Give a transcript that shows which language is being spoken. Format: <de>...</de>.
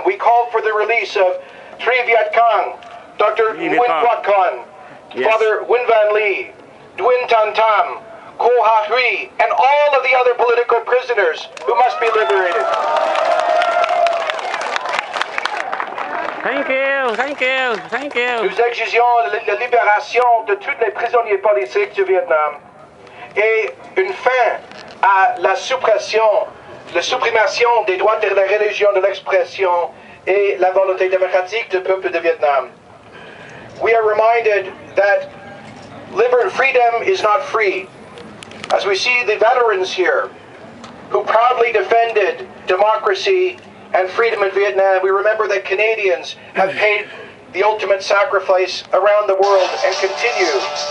<en>We call for the release of Tri Viet Cong, Dr. Nguyen Quoc Con, Father Nguyen Van Ly, Duyen Tan Tam, Ko Ha Huy, and all of the other political prisoners who must be liberated. Thank you, thank you, thank you.</en> <fr>Nous exigeons la libération de tous les prisonniers politiques du Vietnam et une fin à la suppression des droits de la religion, de l'expression et la volonté démocratique du peuple de Vietnam.</fr> <en>We are reminded that freedom is not free. As we see the veterans here who proudly defended democracy and freedom in Vietnam, we remember that Canadians have paid the ultimate sacrifice around the world and continue.</en>